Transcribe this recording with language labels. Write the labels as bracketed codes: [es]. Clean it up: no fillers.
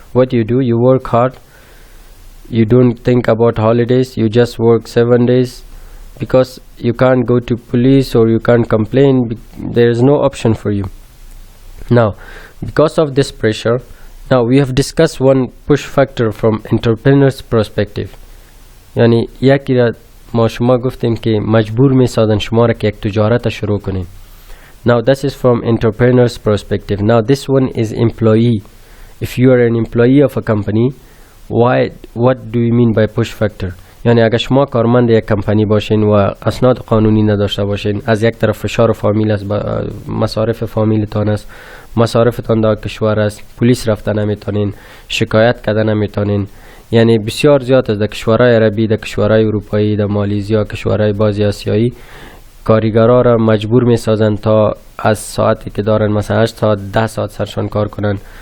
[en] What you do, you work hard. You don't think about holidays, you just work 7 days, because you can't go to police or you can't complain. There is no option for you. Now, because of this pressure, now we have discussed one push factor from entrepreneur's perspective. [fa] یعنی یکی را ما شما گفتیم که مجبور می سازن شما را که یک تجارت شروع کنین. [en] Now this is from entrepreneur's perspective. Now this one is employee. If you are an employee of a company, what do you mean by push factor? [fa] یعنی اگر شما کارمند یک کمپانی باشین و اسناد قانونی نداشته باشین، از یک طرف فشار فامیل است، مصارف فامیلتان است، مصارفتان در کشور است، پلیس رفته نمیتونین، شکایت کرده نمیتونین. یعنی بسیار زیاد است در کشورهای عربی، در کشورهای اروپایی، در مالزیا، کشورهای بازی آسیایی، کارگرها را مجبور میسازن تا از ساعتی که دارن مثلا 8 ساعت 10 ساعت سرشان کار کنن.